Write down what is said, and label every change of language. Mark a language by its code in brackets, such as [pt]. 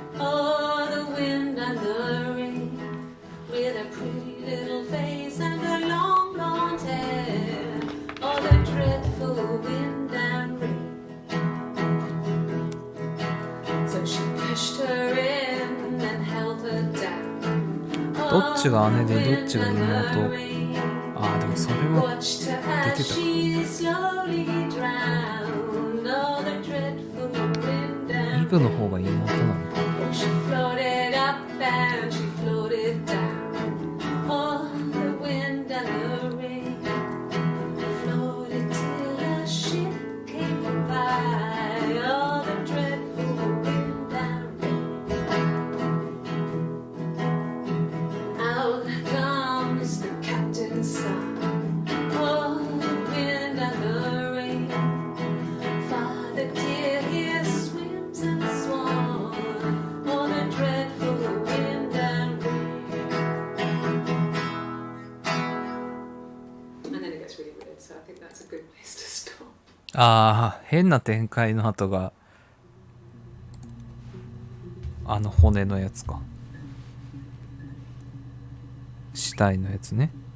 [en] Oh, the wind and the rain. With a pretty little face and her long blonde hair. Oh, the dreadful wind and rain. So she pushed her in and held her down. [ja] どっちが姉でどっちが妹？ああ、でもそれは [en] Watched her as [ja] 出てたか。 [en] she slowly drowned. Oh, the dreadful wind [ja] イ [en] and [ja] ブの方が妹なのか。 [en] Oh, she floated up and she floated down. Oh, the wind and the rain. Floated till a ship came by. Oh, the dreadful wind and rain. Out comes the captain's son. Oh, the wind and the rain. Father dear, here swims and swan. Oh, the dreadful wind and rain. And then it gets really weird, so I think that's a good place to stop. [ja] ああ、変な展開の後があの骨のやつか。死体のやつね。